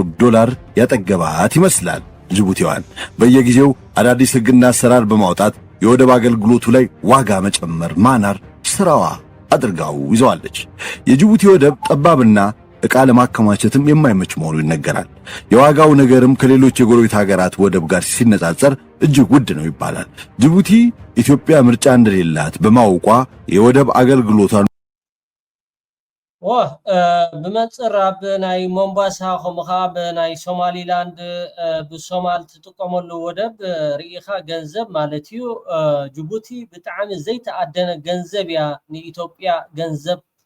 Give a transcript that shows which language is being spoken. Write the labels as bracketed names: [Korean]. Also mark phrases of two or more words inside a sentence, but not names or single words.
[Amharic] ዶላር ያጠገባት ይመስላል። ጅቡቲዋን በየጊዜው አዳዲስ ሕግና አሰራር በማውጣት የወደብ አገልግሎቱ ላይ ዋጋ መጨመር ማናር ስራዋ አድርጋው ይዘዋለች። የጅቡቲ ወደብ ጠባብና ዕቃ ለማከማቸትም የማይመች መሆኑ ይነገራል። የዋጋው ነገርም ከሌሎች የጎረቤት ሀገራት ወደብ ጋር ሲነጻጸር እጅግ ውድ ነው ይባላል። ጅቡቲ ኢትዮጵያ ምርጫ እንደሌላት በማወቋ የወደብ አገልግሎቷን [Tigrinya] ብመንጽር ኣብ ናይ ሞምባሳ ከምኡኻ ብናይ ሶማሊላንድ ብሶማል ትጥቀመሉ ወደብ ርኢኻ ገንዘብ ማለት እዩ ጅቡቲ ብጣዕሚ ዘይተኣደነ ገንዘብ እያ ንኢትዮጵያ ገንዘብ